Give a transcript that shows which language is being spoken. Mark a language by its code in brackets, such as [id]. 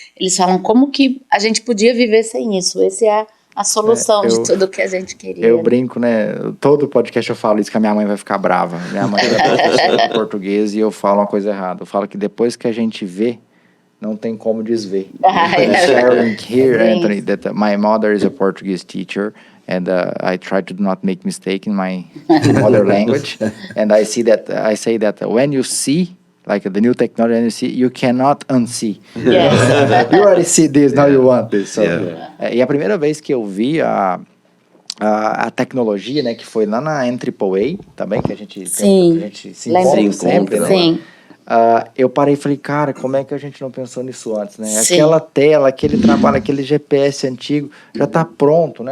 [pt] Eles falam como que a gente podia viver sem isso, esse é a solução de tudo que a gente queria. Eu brinco, né? Todo podcast eu falo isso, que a minha mãe vai ficar brava. Minha mãe é professora de português e eu falo uma coisa errada. Eu falo que depois que a gente vê, não tem como desver. [en] Sharing here, Anthony, that my mother is a Portuguese teacher and I try to not make mistake in my mother language. And I say that when you see like the new technology, and you see, you cannot unsee. Yes. You already see this, now you want this. [pt] So, e a primeira vez que eu vi a tecnologia, né, que foi lá na NAAA também, que a gente se encontra sempre, né? Eu parei e falei, cara, como é que a gente não pensou nisso antes, né? Aquela tela, aquele trabalho, aquele GPS antigo, já está pronto, né?